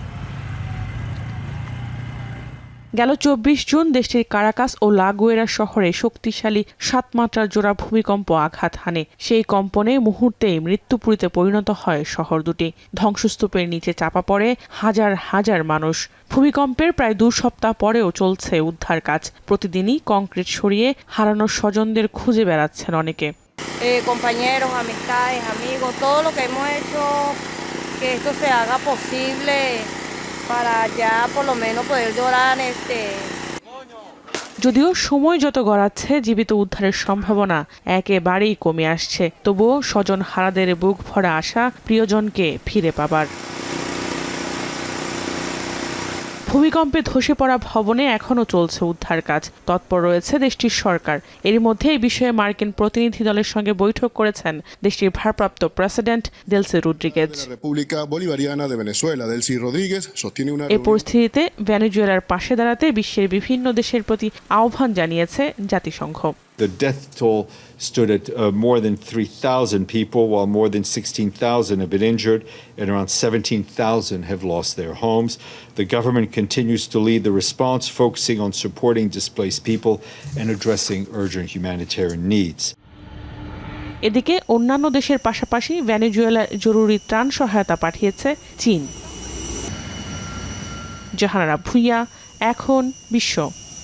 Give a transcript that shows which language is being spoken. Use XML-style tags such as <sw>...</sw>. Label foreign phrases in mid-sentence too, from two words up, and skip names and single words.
<bn>গেল ২৪ জুন দেশটির কারাকাস ও লা গুয়েরা শহরে শক্তিশালী ৭ মাত্রার জোড়া ভূমিকম্প আঘাত হানে। সেই কম্পনে মুহূর্তেই মৃত্যুপুরীতে পরিণত হয় শহর দুটি। ধ্বংসস্তূপের নিচে চাপা পড়ে হাজার হাজার মানুষ। ভূমিকম্পের প্রায় ২ সপ্তাহ পরেও চলছে উদ্ধার কাজ। প্রতিদিনই কংক্রিট সরিয়ে হারানো স্বজনদের খুঁজে বেড়াচ্ছেন অনেকে।</bn> <es>Compañeros, amistades, amigos, todo lo que hemos hecho que esto se haga posible para ya por lo menos poder llorar</es> <bn>যদিও সময় যত গড়াচ্ছে জীবিত উদ্ধারের সম্ভাবনা একেবারেই কমে আসছে, তবুও স্বজন হারাদের বুক ভরা আশা প্রিয়জনকে ফিরে পাবার। ভূমিকম্পে ধসে পড়া ভবনে এখনও চলছে উদ্ধার কাজ। তৎপর রয়েছে দেশটির সরকার। এর মধ্যে এই বিষয়ে মার্কিন প্রতিনিধি দলের সঙ্গে বৈঠক করেছেন দেশটির ভারপ্রাপ্ত প্রেসিডেন্ট দেলসি রদ্রিগেজ। এই পরিস্থিতিতে ভেনেজুয়েলার পাশে দাঁড়াতে বিশ্বের বিভিন্ন দেশের প্রতি আহ্বান জানিয়েছে জাতিসংঘ।</bn> <en>The death toll stood at more than 3,000 people, while more than 16,000 have been injured and around 17,000 have lost their homes. The government continues to lead the response, focusing on supporting displaced people and addressing urgent humanitarian needs.</en> <bn>এদিকে অন্যান্য দেশের পাশাপাশি ভেনেজুয়েলার জরুরি ত্রাণ সহায়তা পাঠিয়েছে চীন। জাহানারা ভুঁইয়া, এখন বিশ্ব।</bn>